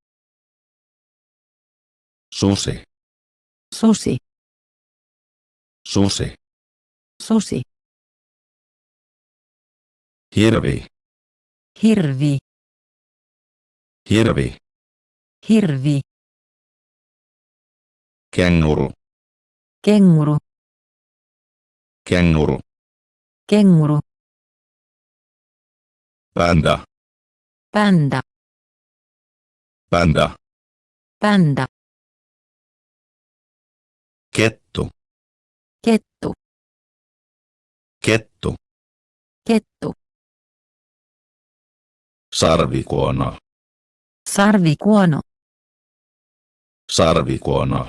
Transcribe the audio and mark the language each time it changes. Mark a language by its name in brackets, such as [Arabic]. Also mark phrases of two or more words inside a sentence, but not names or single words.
[Finnish] Susi, Susi, Susi. Susi. Hirvi. Hirvi. Hirvi. Hirvi. Kenguru. Kenguru. Kenguru. Kenguru. Panda. Panda. Panda. Panda. Kettu. Kettu. Kettu. Kettu. Sarvikuono. Sarvikuono. Sarvikuono.